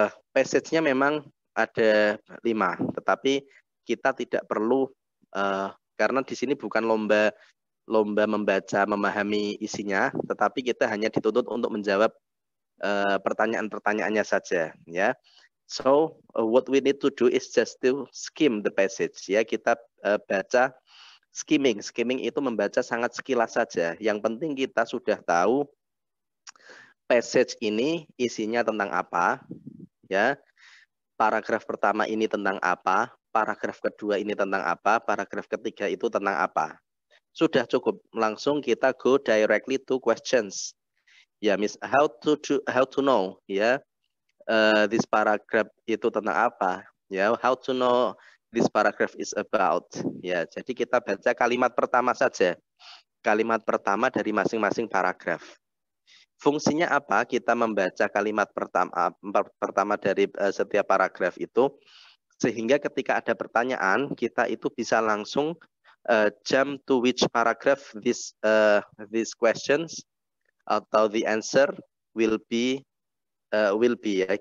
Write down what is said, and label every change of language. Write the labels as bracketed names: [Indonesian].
[Indonesian] Passage-nya memang ada 5, tetapi kita tidak perlu, karena di sini bukan lomba membaca, memahami isinya, tetapi kita hanya dituntut untuk menjawab pertanyaan-pertanyaannya saja, ya. [English] So what we need to do is just to skim the passage, ya. [Indonesian] Kita baca skimming itu membaca sangat sekilas saja. Yang penting kita sudah tahu passage ini isinya tentang apa, ya. Paragraf pertama ini tentang apa, paragraf kedua ini tentang apa, paragraf ketiga itu tentang apa. Sudah cukup, langsung kita [English] go directly to questions. Ya, how to know, ya, this paragraph [Indonesian] itu tentang apa, [English] ya, how to know this paragraph is about, ya. [Indonesian] Jadi kita baca kalimat pertama saja, kalimat pertama dari masing-masing paragraf. Fungsinya apa? Kita membaca kalimat pertama dari setiap paragraf itu, sehingga ketika ada pertanyaan kita itu bisa langsung [English] jump to which paragraph these questions [Indonesian] atau [English] the answer will be, [Indonesian] ya.